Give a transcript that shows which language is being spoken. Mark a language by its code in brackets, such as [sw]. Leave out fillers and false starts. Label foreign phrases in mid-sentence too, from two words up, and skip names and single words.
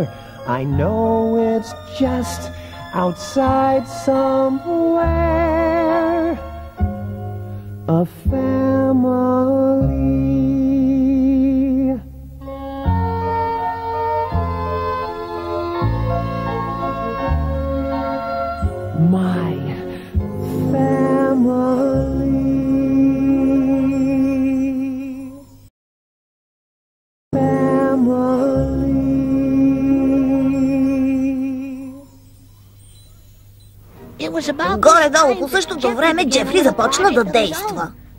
[en] I know it's just outside somewhere, a family. My family. [bg] Горе-долу по същото време Джефри започна да действа.